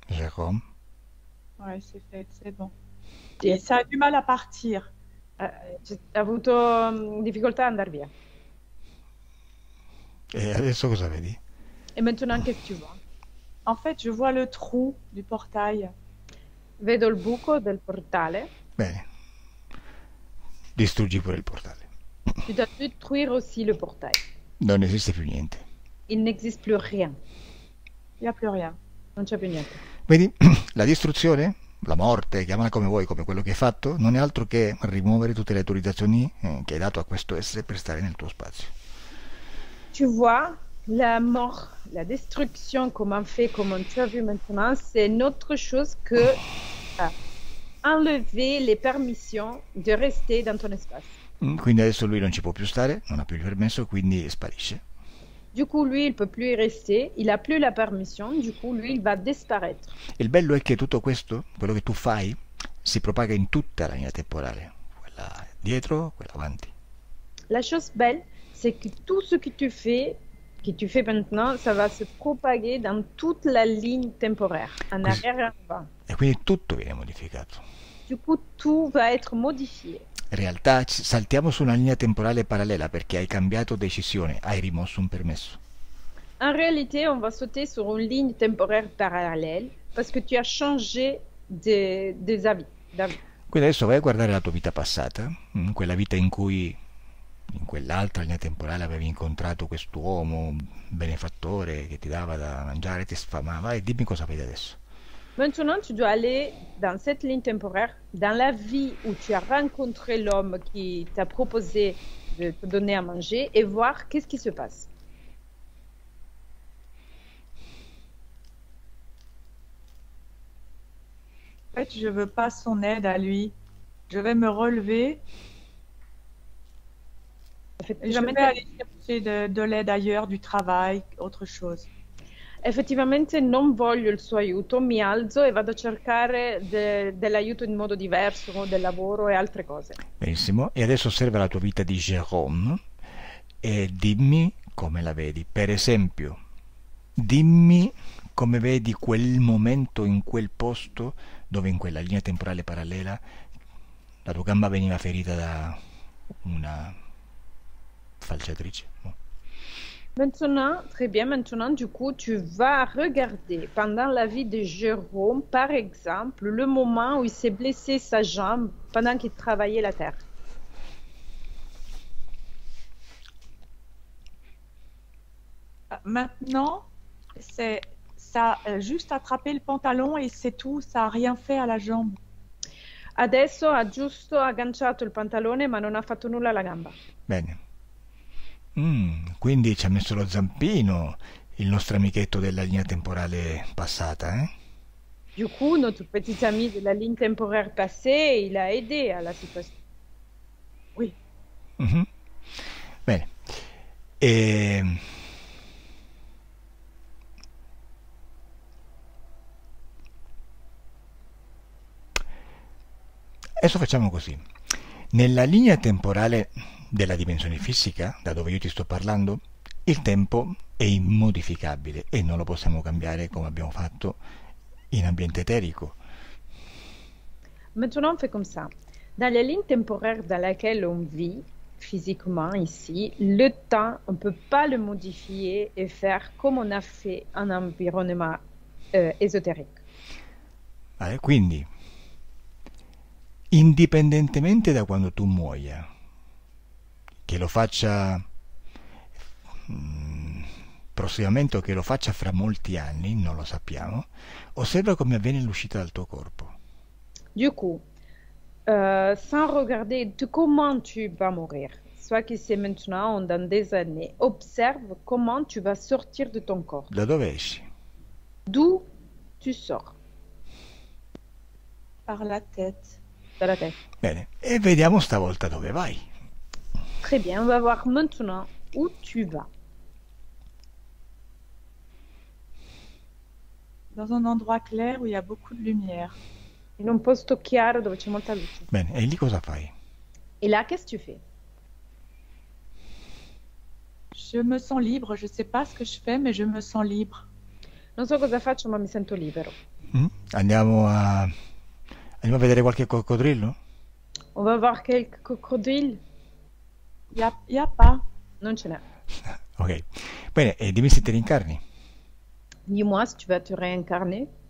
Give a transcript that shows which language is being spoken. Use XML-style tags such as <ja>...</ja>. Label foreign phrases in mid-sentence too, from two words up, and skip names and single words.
<fr>Jérôme. Ouais, c'est fait, c'est bon.</fr> <it>Sì.</it> <fr>Et ça a du mal à partir.</fr> <it>Ha avuto difficoltà ad andare via. E adesso cosa vedi?</it> <fr>E maintenant qu'est-ce que tu vois? En fait, je vois le trou du portail.</fr> <it>Vedo il buco del portale. Bene. Distruggi pure il portale.</it> <fr>Tu dois détruire aussi le portail.</fr> <it>Non esiste più niente.</it> <fr>Il n'existe plus rien. Il n'y a plus rien.</fr> <it>Non c'è più niente. Vedi, la distruzione, la morte, chiamala come vuoi, come quello che hai fatto, non è altro che rimuovere tutte le autorizzazioni che hai dato a questo essere per stare nel tuo spazio.</it> <fr>Tu vois, la mort, la destruction, comment fait, comment tu as vu maintenant, c'est une autre chose que enlever les permissions de rester dans ton espace.</fr> <it>Quindi adesso lui non ci può più stare, non ha più il permesso, quindi sparisce.</it> <fr>Du coup, lui, il peut plus y rester, il a plus la permission, du coup, lui, il va disparaître.</fr> <it>Il bello è che tutto questo, quello che tu fai, si propaga in tutta la linea temporale, quella dietro, quella avanti.</it> <fr>La chose belle, c'est que tout ce que tu fais maintenant, ça va se propager dans toute la ligne temporaire, en</fr> <it>Così.</it> <fr>arrière et en avant.</fr> <it>E quindi tutto viene modificato.</it> <fr>Du coup, tout va être modifié.</fr> <it>In realtà saltiamo su una linea temporale parallela perché hai cambiato decisione, hai rimosso un permesso.</it> <fr>En réalité, on va sauter sur une ligne temporaire parallèle parce que tu as changé des avis.</fr> <it>Quindi adesso vai a guardare la tua vita passata, quella vita in cui in quell'altra linea temporale avevi incontrato quest'uomo benefattore che ti dava da mangiare, ti sfamava, e dimmi cosa vedi adesso.</it> <fr>Maintenant, tu dois aller dans cette ligne temporaire, dans la vie où tu as rencontré l'homme qui t'a proposé de te donner à manger et voir qu'est-ce qui se passe. En fait, je veux pas son aide à lui. Je vais me relever. Je vais aller chercher de l'aide ailleurs, du travail, autre chose.</fr> <it>Effettivamente non voglio il suo aiuto, mi alzo e vado a cercare dell'aiuto in modo diverso, del lavoro e altre cose. Benissimo, e adesso osserva la tua vita di Jérôme e dimmi come la vedi. Per esempio, dimmi come vedi quel momento in quel posto dove in quella linea temporale parallela la tua gamba veniva ferita da una falciatrice. No?</it> <fr>Maintenant, très bien, maintenant, du coup, tu vas regarder pendant la vie de Jérôme, par exemple, le moment où il s'est blessé sa jambe pendant qu'il travaillait la terre. Maintenant, ça a juste attrapé le pantalon et c'est tout, ça n'a rien fait à la jambe.</fr> <it>Adesso ha giusto agganciato il pantalone ma non ha fatto nulla alla gamba. Bene. Quindi ci ha messo lo zampino il nostro amichetto della linea temporale passata, eh?</it> <fr>Du coup, notre petit ami de la ligne temporaire passée, il a aidé à la situation. Oui.</fr> <it>Bene. Adesso facciamo così. Nella linea temporale della dimensione fisica, da dove io ti sto parlando, il tempo è immodificabile e non lo possiamo cambiare come abbiamo fatto in ambiente eterico.</it> <fr>Maintenant, on fait comme ça. Dans la ligne temporaire dans laquelle on vit, physiquement ici, le temps, on ne peut pas le modifier et faire comme on a fait en environnement ésotérique.</fr> <it>Quindi, indipendentemente da quando tu muoia, che lo faccia prossimamente o che lo faccia fra molti anni, non lo sappiamo, osserva come avviene l'uscita dal tuo corpo.</it> <fr>Du coup, sans regarder de comment tu vas mourir, soit que c'est maintenant ou dans des années, observe comment tu vas sortir de ton corps.</fr> <it>Da dove esci?</it> <fr>D'où tu sors? Par la tête.</fr> <it>Dalla tête. Bene, e vediamo stavolta dove vai.</it> <fr>Très bien, on va voir maintenant où tu vas. Dans un endroit clair où il y a beaucoup de lumière.</fr> <it>In un posto chiaro dove c'è molta luce. Bene, e lì cosa fai?</it> <fr>Et là, qu'est-ce que tu fais? Je me sens libre, je ne sais pas ce que je fais, mais je me sens libre.</fr> <it>Non so cosa faccio, ma mi sento libero. Mm? Andiamo a vedere qualche coccodrillo?</it> <fr>On va voir quelques crocodiles. Y a pas.</fr> <it>Non ce n'è. Ok. Bene, e dimmi se ti rincarni.</it> <fr>Dis-moi si tu vas te réincarner</fr>